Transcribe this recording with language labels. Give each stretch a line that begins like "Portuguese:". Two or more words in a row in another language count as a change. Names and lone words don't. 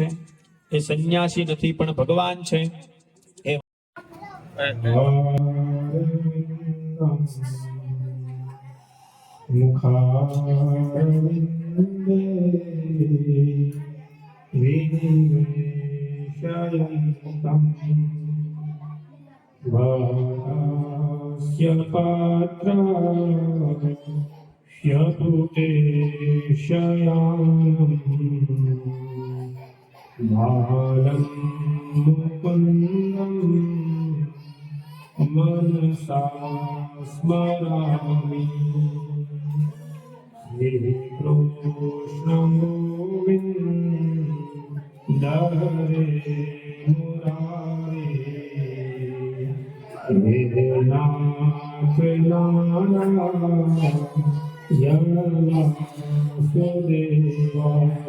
Gujarati: એ સંન્યાસી નથી પણ ભગવાન છે.
Sanskrit: મુખારવિંદે વિનિમેષયંતં વાસ્ય પાત્રસ્ય પુતે શયાનં બાલં મુકુંદં मनसा स्मरामि. श्री कृष्ण गोविंद हरे मुरारे वेदनाथ नारायण सुदेवा